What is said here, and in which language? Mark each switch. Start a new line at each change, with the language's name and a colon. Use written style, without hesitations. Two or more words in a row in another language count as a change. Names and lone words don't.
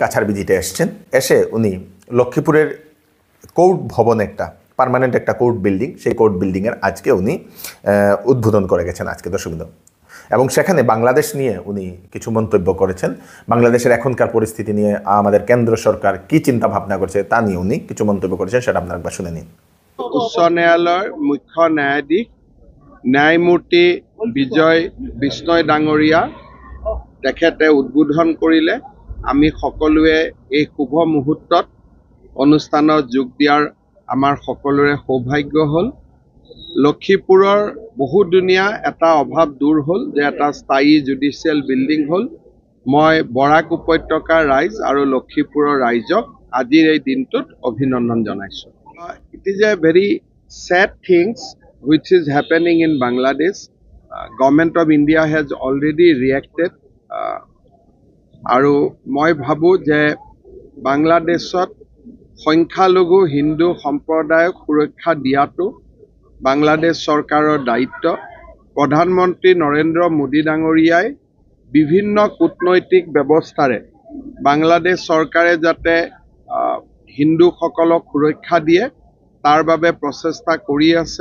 Bangla: কাছাড় ভিজিটে এসে উনি লক্ষ্মীপুরের কোর্ট ভবন, একটা পার্মানেন্ট একটা কোর্ট বিল্ডিং, সেই কোর্ট বিল্ডিংয়ের আজকে উনি উদ্বোধন করে গেছেন আজকে। দর্শকবৃন্দ, এবং সেখানে বাংলাদেশ নিয়ে উনি কিছু মন্তব্য করেছেন। বাংলাদেশের এখনকার পরিস্থিতি নিয়ে আমাদের কেন্দ্র সরকার কি চিন্তা ভাবনা করছে তা নিয়ে উনি কিছু মন্তব্য করেছেন, সেটা আপনারা একবার শুনে নিন।
Assamese: উচ্চ ন্যায়ালয়ৰ মুখ্য ন্যায়াধীশ ন্যায়মূৰ্তি বিজয় বিষ্ণয় ডাঙৰীয়া তেখেতে উদ্বোধন কৰিলে। আমি সকলোৱে এই শুভ মুহূৰ্তত অনুষ্ঠানত যোগ দিয়াৰ আমাৰ সকলোৰে সৌভাগ্য হ'ল। লক্ষীপুৰৰ বহুদিনীয়া এটা অভাৱ দূৰ হ'ল যে এটা স্থায়ী
English: judicial building
Assamese: হ'ল। মই বৰাক উপত্যকাৰ ৰাইজ আৰু লক্ষীপুৰৰ ৰাইজক আজিৰ এই দিনটোত অভিনন্দন জনাইছোঁ।
English: It is a very sad things which is happening in Bangladesh. Government of India has already reacted.
Assamese: আৰু মই ভাবোঁ যে বাংলাদেশত সংখ্যালঘু হিন্দু সম্প্ৰদায়ক সুৰক্ষা দিয়াটো বাংলাদেশ চৰকাৰৰ দায়িত্ব। প্ৰধানমন্ত্ৰী নৰেন্দ্ৰ মোদী ডাঙৰীয়াই বিভিন্ন কূটনৈতিক ব্যৱস্থাৰে বাংলাদেশ চৰকাৰে যাতে হিন্দুসকলক সুৰক্ষা দিয়ে তাৰ বাবে প্ৰচেষ্টা কৰি আছে।